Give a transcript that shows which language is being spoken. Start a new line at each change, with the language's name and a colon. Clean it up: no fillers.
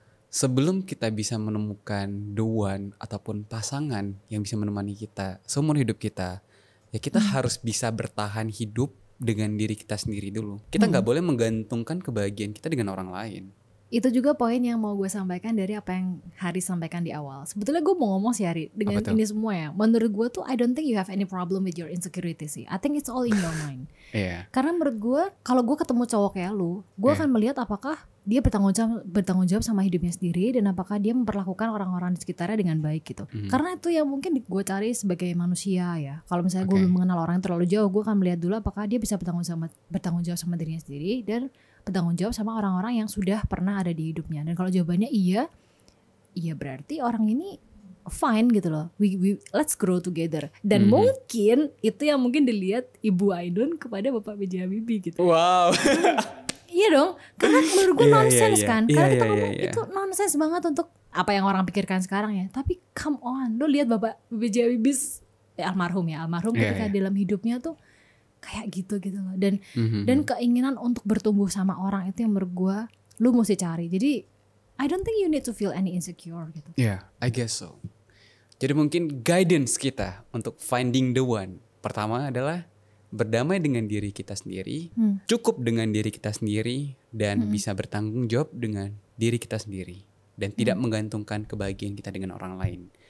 Indonesian: sebelum kita bisa menemukan the one ataupun pasangan yang bisa menemani kita seumur hidup kita, ya kita harus bisa bertahan hidup dengan diri kita sendiri dulu. Kita nggak boleh menggantungkan kebahagiaan kita dengan orang lain. Itu juga poin yang mau gue sampaikan dari apa yang Haris sampaikan di awal. Sebetulnya gue mau ngomong sih Hari, dengan Apa tuh? ini semua ya. Menurut gue tuh
English: I don't think you have any problem with your insecurity sih. I think it's all in your mind.
Indonesian: Iya. Karena menurut gue, kalau gue ketemu cowok kayak lu, gue akan melihat apakah dia bertanggung jawab sama hidupnya sendiri, dan apakah dia memperlakukan orang-orang di sekitarnya dengan baik gitu. Karena itu yang mungkin gue cari sebagai manusia ya. Kalau misalnya gue belum mengenal orang yang terlalu jauh, gue akan melihat dulu apakah dia bisa bertanggung jawab sama dirinya sendiri dan bertanggung jawab sama orang-orang yang sudah pernah ada di hidupnya. Dan kalau jawabannya iya berarti orang ini fine gitu loh.
English: We let's grow together.
Indonesian: Dan mungkin itu yang mungkin dilihat Ibu Ainun kepada Bapak B.J. Habibie gitu. Wow. Iya dong, karena menurut gue nonsense kan. Karena kita ngomong iya. itu nonsense banget untuk apa yang orang pikirkan sekarang ya. Tapi come on, lo lihat Bapak B.J. Habibie almarhum ketika dalam hidupnya tuh kayak gitu loh. Dan keinginan untuk bertumbuh sama orang itu yang menurut gue lu mesti cari. Jadi
English: I don't think you need to feel any insecure
Indonesian: gitu.
English: Yeah, I guess so.
Indonesian: Jadi mungkin guidance kita untuk finding the one, pertama adalah berdamai dengan diri kita sendiri, cukup dengan diri kita sendiri, dan bisa bertanggung jawab dengan diri kita sendiri, dan tidak menggantungkan kebahagiaan kita dengan orang lain.